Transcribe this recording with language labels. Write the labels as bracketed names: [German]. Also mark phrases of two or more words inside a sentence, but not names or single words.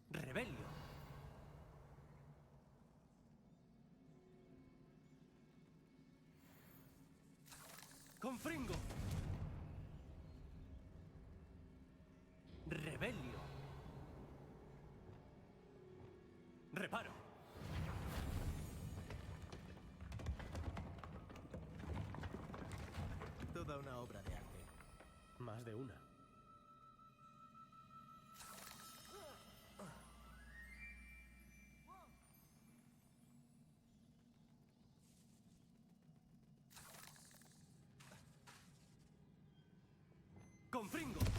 [Spanish] Rebelio. Confringo. Rebelio. Reparo. Toda una obra de arte. Más de una. Confringo.